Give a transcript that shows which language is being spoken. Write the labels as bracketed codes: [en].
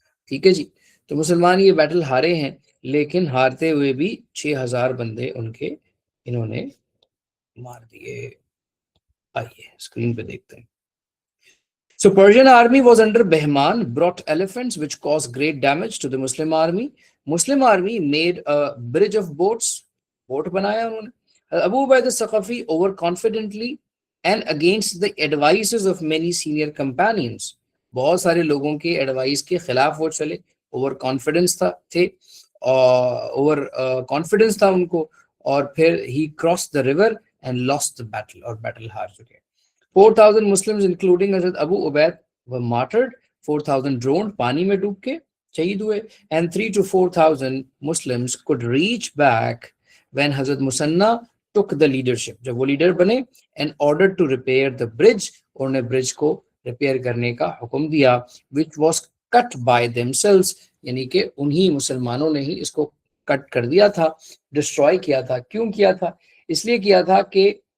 [ur] ٹھیک ہے جی۔ تو مسلمان یہ بیٹل ہارے ہیں، لیکن ہارتے ہوئے بھی 6000 بندے ان کے انہوں نے مار دیے۔ آئیے اسکرین پہ دیکھتے ہیں۔ [en] So Persian army was under Bahman, brought elephants which caused great damage to the Muslim army. Muslim army made a bridge of boats, [ur] boat banaya unhone. [en] Abu Ubaidah Thaqafi overconfidently and against the advices of many senior companions. [ur] بہت سارے لوگوں کے advice کے خلاف وہ چلے، over confidence تھے، over confidence تھا ان کو، اور پھر [en] ہی cross the river and lost the battle, [ur] اور بیٹل ہار چکے۔ [en] 4000 Muslims including Hazrat Abu Ubaid were martyred, 4000 drowned, [ur] پانی میں ڈوب کے شہید ہوئے، [en] and 3 to 4000 Muslims could reach back when Hazrat Musanna took the leadership، [ur] جب وہ لیڈر بنے، [en] and ordered to repair the bridge، [ur] اور نے برج کو ریپیئر کرنے کا حکم دیا، [en] which was cut by themselves، [ur] یعنی کہ انہی مسلمانوں نے ہی اس کو کٹ کر دیا تھا، ڈسٹروائے کیا تھا۔ کیوں کیا تھا؟ اس لیے کیا تھا کہ